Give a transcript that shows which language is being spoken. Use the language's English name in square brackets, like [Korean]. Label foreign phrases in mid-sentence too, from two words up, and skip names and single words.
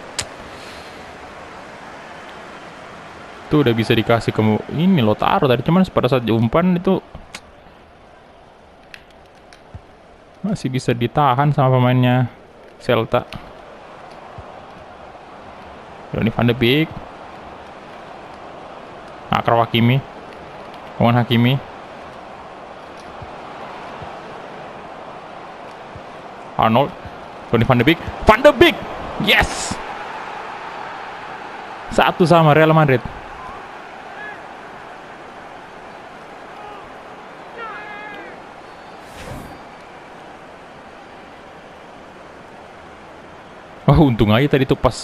[Indonesian] Itu udah bisa dikasih ke ini Lautaro tadi, cuman pada saat umpan itu masih bisa ditahan sama pemainnya Celta. Ini Van de Beek. Akraf Hakimi. Owen Hakimi. Arnold. Ini Van de Beek. Van de Beek. Yes. 1 sama Real Madrid. Oh, untung aja tadi tuh pas.